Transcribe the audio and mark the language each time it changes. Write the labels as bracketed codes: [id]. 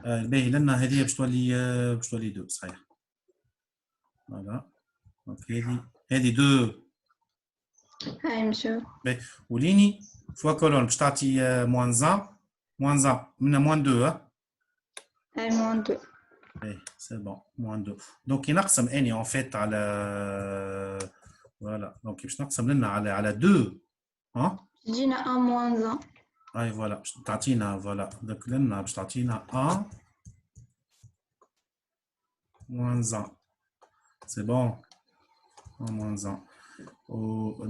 [ar] باهي لنا هذه باش تولي 2 صحيح. فوالا دونك هذه 2 هاي مسيو. باهي وليني فوا كولون باش تعطي موان 1 من موان 2 [fr] أي moins 2. Oui, c'est bon, moins 2. Donc, il [ar] نقسم اني [fr] en fait على voilà. [ar] Donc, باش نقسم لنا على 2. Hein? تجينا 1 moins 1. اي فوالا باش تعطينا فوالا donc لنا باش تعطينا 1 moins 1. [fr] C'est bon. 1 moins 1.